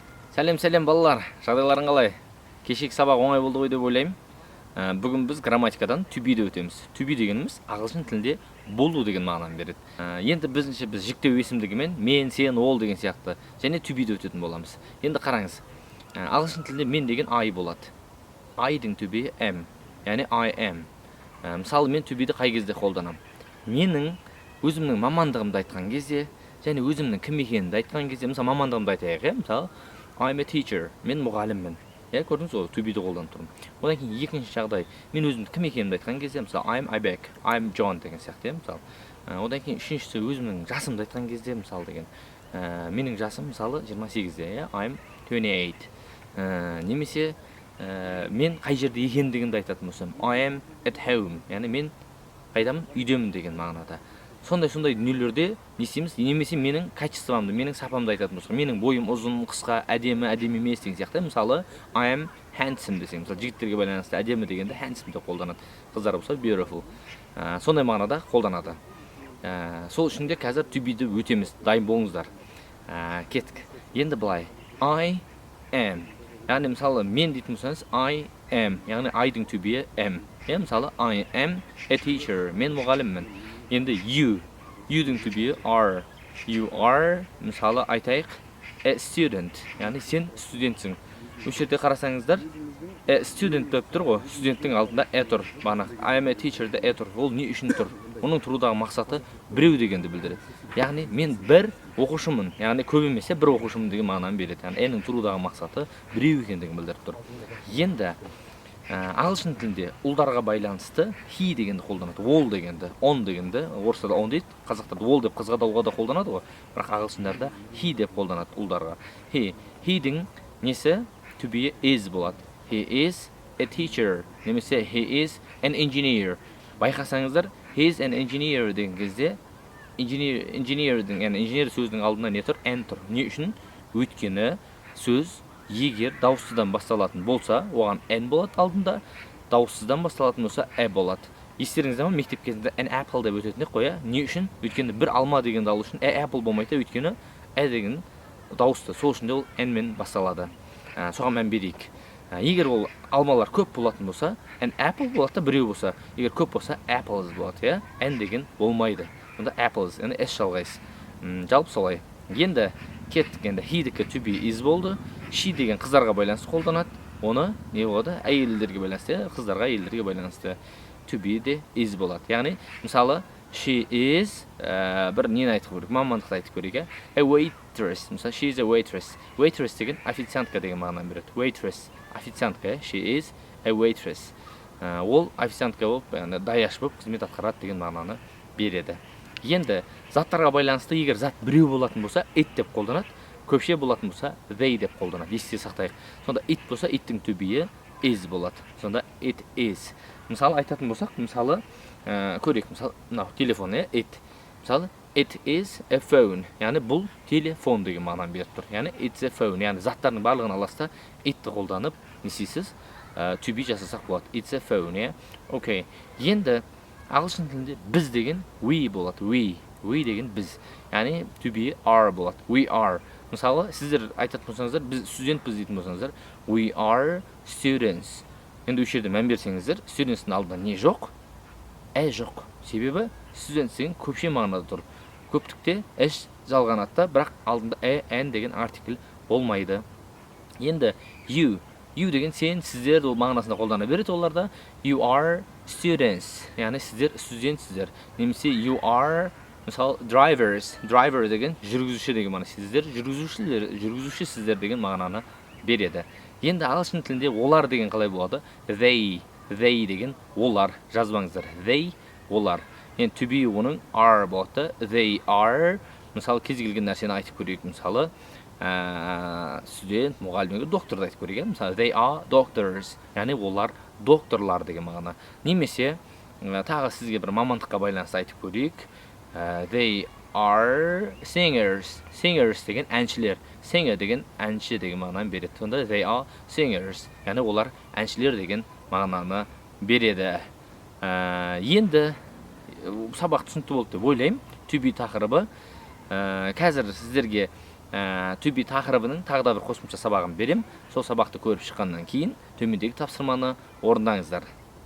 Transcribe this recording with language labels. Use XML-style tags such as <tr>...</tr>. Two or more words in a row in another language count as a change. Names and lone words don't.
<kk>Сәлем балалар, жағдайларың қалай? Кешегі сабақ оңай болды ғой деп ойлаймын. Бүгін біз грамматикадан</kk> <en>to be-</en> <kk>ді өтеміз.</kk> <en>To be</en> <kk>дегеніміз ағылшын тілінде болу деген мағынаны береді. Енді біз жіктеу есімдігімен мен, сен, ол деген сияқты және</kk> <en>to be-</en> <kk>ді өтетін боламыз. Енді қараңыз. Ағылшын тілінде мен деген I болады.</kk> <en>I-дің to be am, яғни I am.</en> <kk>Мысалы мен</kk> <en>to be-</en> <kk>ді қай кезде қолданамын? Менің өзімнің мамандығымды айтқан кезде және өзімнің кім екенімді айтқан кезде, мысалы мамандығымды айтайық, мысалы</kk> <en>I'm a teacher,</en> <kk>мен мұғаліммін. Көрдіңіз ғой,</kk> <en>to be-</en> <kk>ді қолданып тұрмын. Одан кейін екінші жағдай, мен өзімді кім екенімді айтқан кезде, мысалы I'm Айбек, I'm John деген сияқты, мысалы. Одан кейін үшіншісі өзімнің жасымды айтқан кезде, мысалы деген, менің жасым мысалы 28-де, I'm 28. Немесе мен қай жерде екендігімді айтатын болсам,</kk> <en>I am at home,</en> <kk>яғни мен қайдамын, үйдемін деген мағынада. Сондай дүниелерде не істейміз? Немесе менің качествомды, менің сапамды айтатын болсақ, менің бойым ұзын, қысқа, әдемі емес деген сияқты. Мысалы,</kk> <en>I am handsome</en> <kk>десең, мысалы жігіттерге байланысты әдемі дегенде handsome деп қолданады. Қыздар болса beautiful. Сондай мағынада қолданады. Сол үшін де қазір</kk> <en>to be-</en> <kk>ді өтеміз. Дайын болыңыздар. Кеттік. Енді былай.</kk> <en>I am.</en> <kk>Яғни мысалы мен дейтін болсаңыз</kk> <en>I am.</en> <kk>Яғни I-дің</kk> <en>to be am.</en> <kk>Мысалы</kk> <en>I am a teacher.</en> <kk>Мен мұғаліммін.</kk> <en>Енді you-дің to be are. You are,</en> <kk>мысалы айтайық,</kk> <en>a student.</en> <kk>Яғни сен студентсің. Осы жерде қарасаңыздар,</kk> <en>a student</en> <kk>деп тұр ғой, студенттің алдында a тұр.</kk> <en>I am a teacher-</en> <kk>де a тұр. Ол не үшін тұр? Оның тұрудағы мақсаты біреу дегенді білдіреді. Яғни мен бір оқушымын. Яғни көп емес, бір оқушымын деген мағынаны береді. Яғни a-ның тұрудағы мақсаты біреу екендігін білдіріп тұр. Енді ағылшын тілінде ұлдарға байланысты he дегенді қолданады, all дегенді, on дегенді, орыстарда on дейді, қазақтарда all деп қызғадауға да қолданады ғой, бірақ ағылшындарда he деп қолданады ұлдарға.</kk> <en>He-дің несі to be is болады. He is a teacher, немесе he is an engineer.</en> <kk>Байқасаңыздар,</kk> <en>he is an engineer</en> <kk>деген кезде engineer-дің, яғни инженер сөзінің алдында не тұр? N тұр. Не үшін? Өйткені сөз егер дауыссыздан басталатын болса, оған n болады алдында, дауыссыздан басталатын болса a болады. Естеріңізде ме, мектеп кезінде</kk> <en>an apple</en> <kk>деп өтетін қоя. Не үшін? Өйткені бір алма деген дауыс үшін</kk> <en>a apple</en> <kk>болмайды, өйткені a деген дауысты. Сол үшін де ол n мен басталады. Соған мән берейік. Егер ол алмалар көп болатын болса,</kk> <en>an apple</en> <kk>болады да, біреу болса. Егер көп болса, apples болады, n деген болмайды. Онда apples, яғни s жалғайсыз. Жалпы солай. Енді кеттік, енді he-дікі</kk> <en>to be is</en> <kk>болды. She деген қыздарға байланысты қолданады. Оны не болады? Әйелдерге байланысты, қыздарға, әйелдерге байланысты</kk> <en>to be</en> <kk>де is болады. Яғни, мысалы,</kk> <en>she is</en> <kk>бір нені айтып көрейік, мамандықты айтып көрейік.</kk> <en>A waitress. Мысалы, she is a waitress.</en> <kk>Waitress деген официантка деген мағынаны береді. Waitress, официантка.</kk> <en>She is a waitress.</en> <kk>Ол официантка болып, даяш болып қызмет атқарады деген мағынаны береді. Енді заттарға байланысты егер зат біреу болатын болса, it деп қолданады. Көпше болатын болса, they деп қолданады. Есте сақтайық. Сонда it болса, it-тің</kk> <en>to be is</en> <kk>болады.</kk> <en>Сонда it is.</en> <kk>Мысалы айтатын болсақ, мысалы көрейік. Мысалы, телефон, it. Мысалы,</kk> <en>it is a phone.</en> <kk>Яғни бұл телефон деген мағынаны беріп тұр.</kk> <en>Яғни it's a phone.</en> <kk>Яғни заттардың барлығын аласта it-ті қолданып, не істейсіз?</kk> <en>To be</en> <kk>жасасақ болады.</kk> <en>It's a phone,</en> <kk>Окей. Енді ағылшын тілінде біз деген we болады.</kk> <en>We</en> <kk>деген біз.</kk> <en>Яғни to be are болады. We are.</en> <kk>Мысалы, сіздер айтатын болсаңыздар, біз студентпіз дейтін болсаңыздар,</kk> <en>we are students.</en> <kk>Енді осы жерде мән берсеңіздер, students-тің алдында не жоқ? Жоқ. Себебі students деген көпше мағынада тұр. Көптікте жалғанады, бірақ алдында n деген артикль болмайды. Енді you деген сен, сіздер мағынасында қолдана береді оларда.</kk> <en>You are students.</en> <kk>Яғни сіздер студентсіздер.</kk> <en>Немесе you are,</en> <kk>мысалы, driver деген жүргізуші деген мағына. Сіздер жүргізуші сіздер деген мағынаны береді. Енді ағылшын тілінде олар деген қалай болады? They деген олар. Жазбаңыздар. They олар. Енді</kk> <en>to be</en> <kk>оның are болады.</kk> <en>They are.</en> <kk>Мысалы, кез келген нәрсені айтып көрейік. Мысалы, студент, мұғалім, докторды айтып көрейік. Мысалы,</kk> <en>they are doctors.</en> <kk>Яғни олар докторлар деген мағына. Немесе тағы сізге бір мамандыққа байланысты айтып көрейік.</kk> <en>They are singers.</en> <kk>Singers деген әншілер. Singer деген әнші деген мағынаны береді.</kk> <en>Сонда they are singers.</en> <kk>Яғни олар әншілер деген мағынаны береді. Енді сабақ түсінікті болды деп ойлаймын.</kk> <en>To be тақырыбы.</en> <kk>Қазір сіздерге</kk> <en>to be</en> <kk>тақырыбының тағы да бір қосымша сабағын берем. Сол сабақты көріп шыққаннан кейін төмендегі тапсырманы орындаңыздар.</kk>